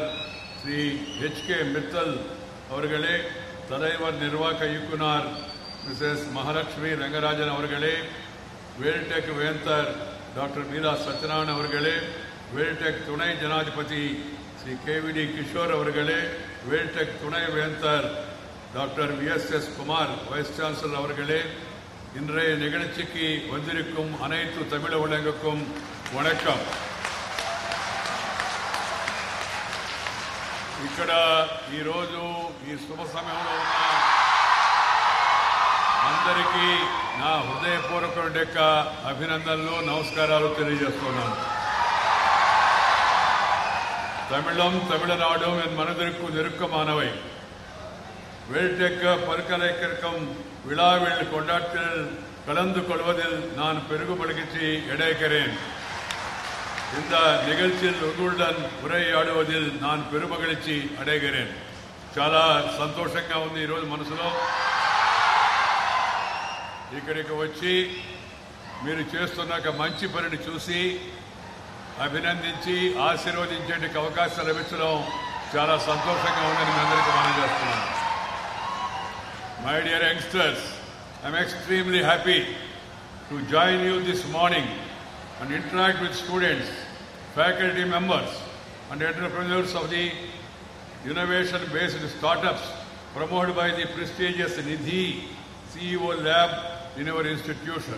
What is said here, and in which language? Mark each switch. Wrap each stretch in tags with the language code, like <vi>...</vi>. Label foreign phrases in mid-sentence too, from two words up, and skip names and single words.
<ta>ஸ்ரீ HK மித்தல் அவர்களே, தலைவர் நிர்வாக இயக்குனர் மிஸ்ஸஸ் மகாலட்சுமி ரங்கராஜன் அவர்களே, வேல்டெக் வேந்தர் டாக்டர் மீரா சத்யநாராயணன் அவர்களே, வேல்டெக் துணை ஜனாதிபதி ஸ்ரீ KVD கிஷோர் அவர்களே, வேல்டெக் துணை வேந்தர் டாக்டர் VSS குமார்</ta> <en>vice chancellor</en> <ta>அவர்களே, இன்றைய நிகழ்ச்சிக்கு வந்திருக்கும் அனைத்து தமிழ் உள்ளங்களுக்கும் வணக்கம்.</ta> <te>ఇక్కడ ఈరోజు ఈ శుభ సమయంలో ఉన్న అందరికీ నా హృదయపూర్వక అభినందనలు, నమస్కారాలు తెలియజేస్తున్నాను.</te> <ta>தமிழும் தமிழ்நாடும் என் மனதிற்கு நெருக்கமானவை. வேல்டெக் பல்கலைக்கழகம் விழாவில் கொண்டாட்டத்தில் கலந்து கொள்வதில் நான் பெருகும் மகிழ்ச்சி அடைகிறேன். இந்த நிகழ்ச்சியில் உங்களுடன் உரையாடுவதில் நான் பெருமகிழ்ச்சி అடைகிறேன்.</ta> <te>చాలా సంతోషంగా ఉంది ఈరోజు మనసులో. ఇక్కడికి వచ్చి మీరు చేస్తున్న మంచి పనిని చూసి అభినందించి ఆశీర్వదించేందుకు అవకాశం లభించడం చాలా సంతోషంగా ఉందని మీ అందరికీ మనం చేస్తున్నాను.</te> <en>My dear youngsters, I am extremely happy to join you this morning and interact with students, faculty members and entrepreneurs of the innovation-based startups promoted by the prestigious Nidhi CEO Lab in our institution.</en>